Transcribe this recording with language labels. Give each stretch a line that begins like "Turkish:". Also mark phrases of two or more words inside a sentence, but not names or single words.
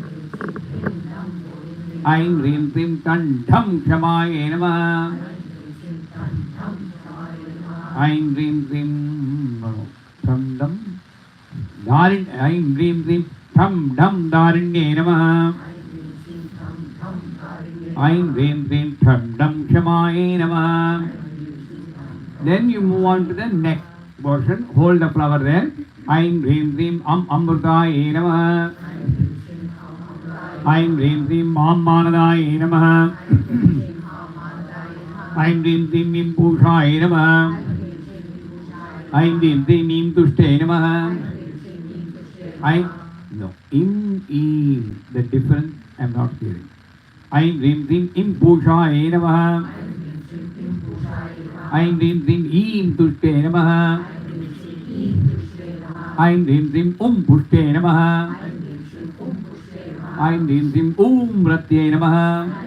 Sanskrit: Aim, Hrim, Hrim, Tan, Tham, Kshamaye namaha. Aim, Hrim, Hrim, Tham, Dam, Darin, Aim, Hrim, Hrim, Tham, Dam, Darinye namaha. Aim, Hrim, Hrim, Tham, Dam, Kshamaye namaha.
English: Then you move on to the next portion. Hold the flower there.
Sanskrit: Aim, Hrim, Hrim, Amrutaye namaha. Aim, Hrim, Hrim, Manadaye namaha. Aim, Hrim, Hrim, Impushaye namaha. Aim, Hrim, Hrim, Imtushte namaha.
English: The difference I am not hearing.
Sanskrit: Aim, Hrim, Hrim, Impushaye namaha. Aim, Hrim, Hrim, Imtushte namaha. Aim, Hrim, Hrim, Pushte namaha. Aim, Hrim, Hrim, Ratye namaha.